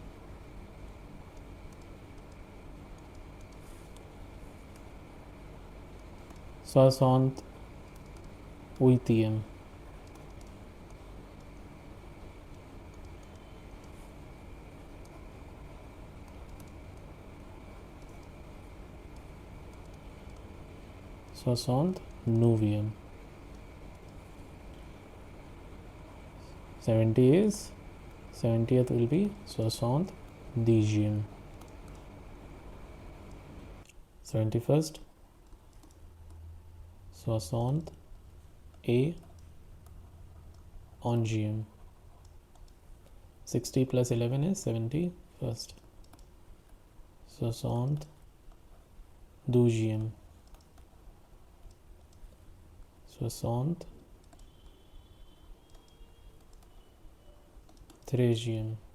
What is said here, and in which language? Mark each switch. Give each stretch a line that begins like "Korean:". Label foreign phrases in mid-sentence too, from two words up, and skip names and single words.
English: 68e. 69e. 70th will be 70e. 71st 71e. 60 plus 11 is 71st. 72e. 73e.